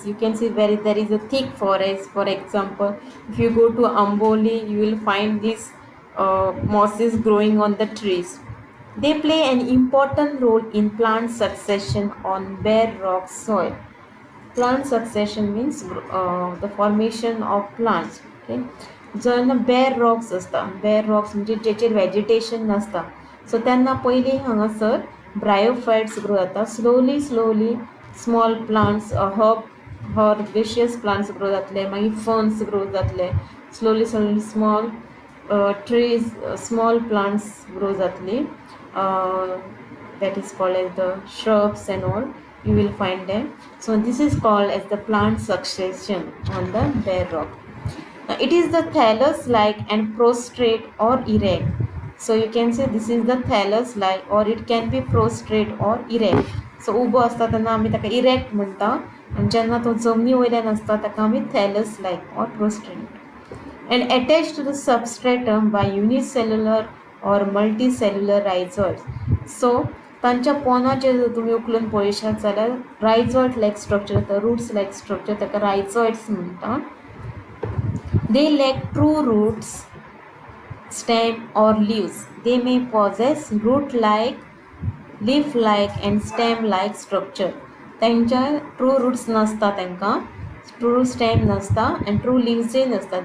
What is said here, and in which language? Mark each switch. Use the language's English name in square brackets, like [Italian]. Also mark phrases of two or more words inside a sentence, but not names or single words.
[English] You can see where there is a thick forest. For example, if you go to Amboli, you will find these mosses growing on the trees. They play an important role in plant succession on bare rock soil. Plant succession means the formation of plants. [Konkani] Okay, जेन्ना [English] bare rocks [Konkani] असता, [English] bare rocks [Konkani] म्हणजे जेचेर vegetation नसता, so त्यांना पयली हांगासर [English] bryophytes grow [Konkani] जाता. [English] Slowly small plants, herbaceous plants grow [Konkani] जातले, मागीर [English] ferns grow जातले, slowly small trees, small plants grow जातली. That is called as the shrubs and all, you will find them. So this is called as the plant succession on the bare rock. Now it is the thallus-like and prostrate or erect. So you can say this is the thallus-like, or it can be prostrate or erect. [Konkani] So उबो असता तेन्ना आमी ताका erect म्हणटा आणि जेन्ना तो जमनी वयल्यान असता ताका आमी [English] thallus-like or prostrate. And attached to the substratum by unicellular or multicellular rhizoids. [Konkani] So तांच्या पोनाचे जर तुम्ही उखलून पळयशात जाल्यार [English] rhizoid like structure, the roots like structure, [Konkani] ताका rhizoids म्हणटा. [English] They lack true roots, stem or leaves. They may possess root-like, leaf-like and stem-like structure. [Konkani] तांच्या [English] true roots [Konkani] नसता, तांकां [English] true stem [Konkani] नसता [English] and true leaves [Konkani] नसता.